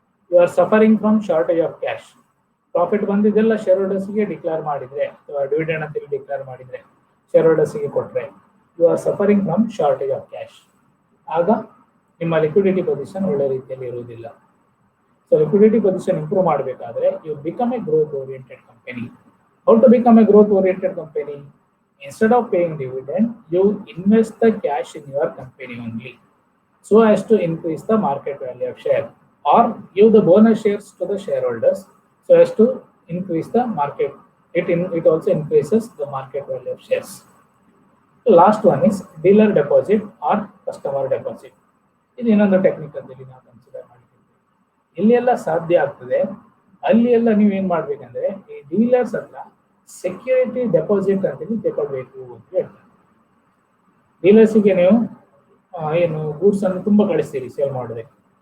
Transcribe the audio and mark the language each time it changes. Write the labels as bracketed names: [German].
[English] You are suffering from shortage of cash. [Kannada] Profit ಬಂದಿದ್ದೆಲ್ಲ share ಹೋಲ್ಡರ್ಸ್ಗೆ declare ಮಾಡಿದ್ರೆ ಅಥವಾ dividend ಅಂತೇಳಿ declare ಮಾಡಿದ್ರೆ ಶೇರ್ ಹೋಲ್ಡರ್ಸ್ಗೆ ಕೊಟ್ಟರೆ you are suffering from shortage of cash. ಆಗ ನಿಮ್ಮ ಲಿಕ್ವಿಡಿಟಿ ಪೊಸಿಷನ್ ಒಳ್ಳೆ ರೀತಿಯಲ್ಲಿ ಇರುವುದಿಲ್ಲ. ಸೊ ಲಿಕ್ವಿಡಿಟಿ ಪೊಸಿಷನ್ ಇಂಪ್ರೂವ್ ಮಾಡಬೇಕಾದ್ರೆ [English] You become a growth oriented company. How to become a growth oriented company? Instead of paying dividend, you invest the cash in your company only, so as to increase the market value of share, or give the bonus shares to the shareholders, so as to increase the market. It also increases the market value of shares. The last one is dealer deposit or customer deposit. [Kannada] ಇದು ಇನ್ನೊಂದು technique ಅಂತ ನಾವು consider ಮಾಡಿದ್ದೀವಿ. ಇಲ್ಲಿ ಎಲ್ಲ ಸಾಧ್ಯ ಆಗ್ತದೆ ಅಲ್ಲಿ ಎಲ್ಲ ನೀವು ಏನ್ ಮಾಡ್ಬೇಕಂದ್ರೆ ಈ ಡೀಲರ್ಸ್ ಹತ್ರ ಸೆಕ್ಯೂರಿಟಿ ಡೆಪಾಸಿಟ್ ಅಂತೇಳಿ ತಗೊಳ್ಬೇಕು ಅಂತ ಹೇಳ್ತಾರೆ. ಡೀಲರ್ಸ್ಗೆ ನೀವು ಏನು ಗೂಡ್ಸ್ ಅನ್ನು ತುಂಬಾ ಕಳಿಸ್ತೀರಿ ಸೇಲ್ ಮಾಡೋದಕ್ಕೆ.